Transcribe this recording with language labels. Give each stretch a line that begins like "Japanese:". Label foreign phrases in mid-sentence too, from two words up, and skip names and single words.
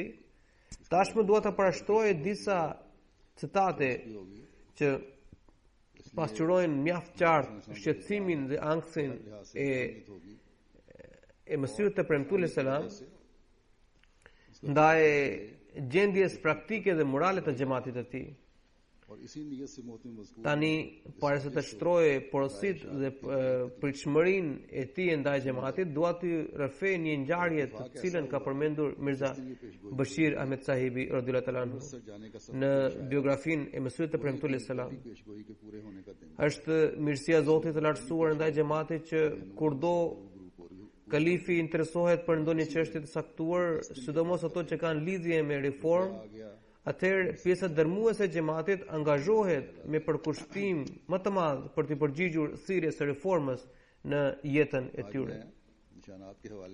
Albanian: Tashmë dua ta parashtroj disa citate që pasqyrojnë mjaft qartë shqetësimin dhe anksin e Mesihut të premtuar selam ndaj gjendjes praktike dhe morale të xhamatit të tij. Tani, para se të shtroje porosit dhe pritshmërinë e tij ndaj xhamatit, dua të rrëfej një ngjarje të cilën ka përmendur Mirza Bashir Ahmed sahibi
Arabic: رضي الله تعالى عنه
Albanian: në biografinë e Mesihut të premtuar selam. Është mirësia e Zotit të lartësuar ndaj xhamatit që kurdo kalifi interesohet për ndonjë çështje të saktuar, sidomos ato që kanë lidhje me reformë, atëherë pjesa dërmuese e xhamatit angazhohet me përkushtim më të madh për të përgjigjur thirrjes së reformës në jetën e tyre.